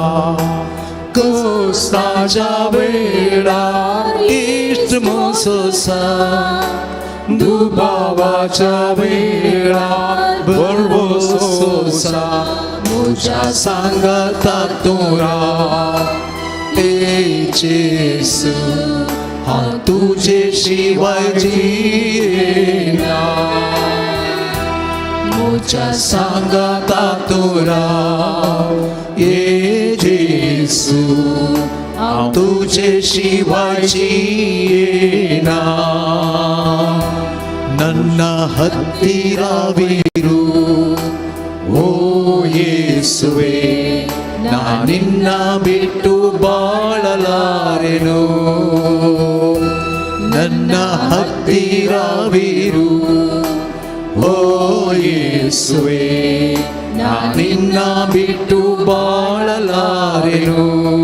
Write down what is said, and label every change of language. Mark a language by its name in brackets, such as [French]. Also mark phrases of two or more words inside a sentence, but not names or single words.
[Konkani] कष्टाच्या वेळार इश्ट मोसोसा दुबावाच्या वेळार भरवोसोसा म्हज्या सांगाता तूं राव ए जेसू हांव तुजे शिवाय जियेना म्हज्या सांगाता तूं राव ए जेसू हांव तुजे शिवाय जियेना [Kannada] ನನ್ನ ಹತ್ತಿರವಿರು ಓ ಯೇಸುವೆ ನಾನಿನ್ನ ಬಿಟ್ಟು ಬಾಳಲಾರೆನು ನನ್ನ ಹತ್ತಿರವಿರು ಓ ಯೇಸುವೆ ನಾನಿನ್ನ ಬಿಟ್ಟು ಬಾಳಲಾರೆನು